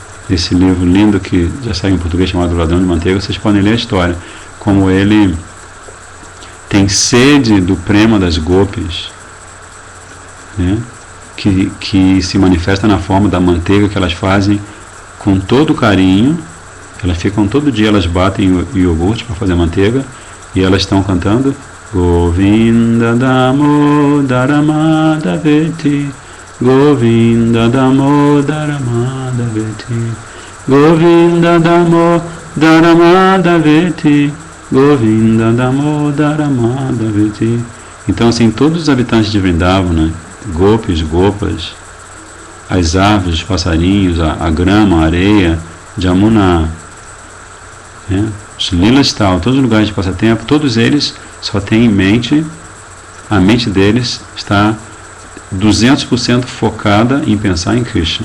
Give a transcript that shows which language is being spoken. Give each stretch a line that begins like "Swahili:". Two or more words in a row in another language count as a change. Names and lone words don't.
Portuguese: desse livro lindo que já saiu em português chamado Ladrão de Manteiga, vocês podem ler a história, como ele tem sede do prema das gopis, né? que se manifesta na forma da manteiga que elas fazem com todo carinho. Elas ficam todo dia, elas batem o iogurte para fazer a manteiga e elas estão cantando
Sanskrit: गोविन्द दामोदर माधवेति, गोविन्द दामोदर माधवेति, गोविन्द दामोदर माधवेति, गोविन्द दामोदर माधवेति.
Portuguese: Então assim, todos os habitantes de Vrindavana, gopis, gopas, as árvores, os passarinhos, a grama, a areia, Jamuna, né? Os lilas tal, todos os lugares de passatempo, todos eles só têm em mente, a mente deles está 200% focada em pensar em Krishna.